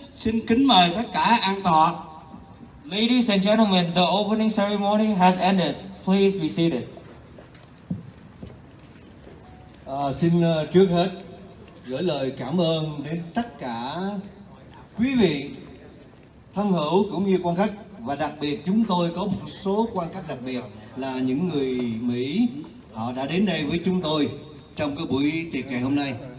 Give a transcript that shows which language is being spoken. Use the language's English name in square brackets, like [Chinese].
[Vietnamese] Xin kính mời tất cả an tọa. [English] Ladies and gentlemen, the opening ceremony has ended. Please be seated. [Vietnamese] Xin trước hết gửi lời cảm ơn đến tất cả quý vị thân hữu cũng như quan khách, và đặc biệt chúng tôi có một số quan khách đặc biệt là những người Mỹ, họ đã đến đây với chúng tôi trong cái buổi tiệc ngày hôm nay.